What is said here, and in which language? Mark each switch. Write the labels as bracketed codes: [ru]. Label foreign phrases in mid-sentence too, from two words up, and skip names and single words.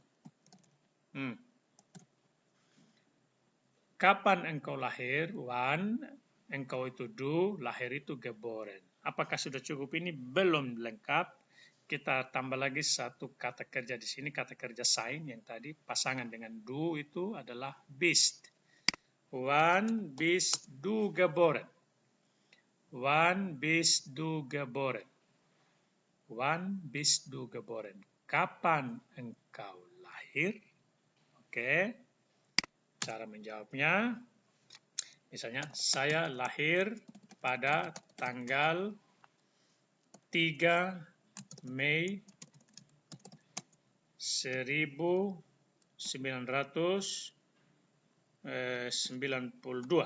[id] Kapan engkau lahir? Wann. Engkau itu du. Lahir itu geboren. Apakah sudah cukup ini? Belum lengkap. Kita tambah lagi satu kata kerja di sini. Kata kerja sein yang tadi. Pasangan dengan du itu adalah bist. [de] Wann bist du geboren? Wann bist du geboren? Wann bist du geboren? [id] Kapan engkau lahir? Oke, cara menjawabnya. Misalnya, saya lahir pada tanggal 3 Mei 1992.